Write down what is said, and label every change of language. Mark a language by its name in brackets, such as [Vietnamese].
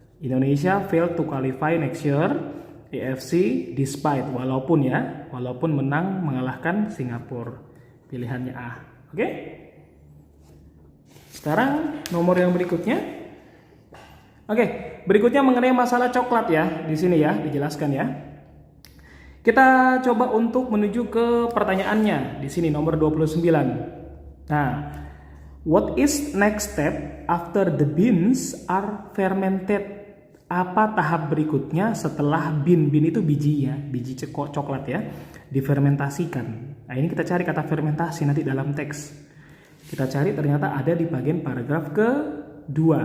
[English] Indonesia failed to qualify next year AFC despite [Indonesian] walaupun menang mengalahkan Singapura. Pilihannya A. Oke? Sekarang nomor yang berikutnya. Oke, berikutnya mengenai masalah coklat ya. Di sini ya, dijelaskan ya. Kita coba untuk menuju ke pertanyaannya. Di sini nomor 29. Nah, [English] what is next step after the beans are fermented? [Indonesian] Apa tahap berikutnya setelah bean itu biji ya, biji coklat ya, difermentasikan. Nah, ini kita cari kata fermentasi nanti dalam teks. Kita cari ternyata ada di bagian paragraf ke-2.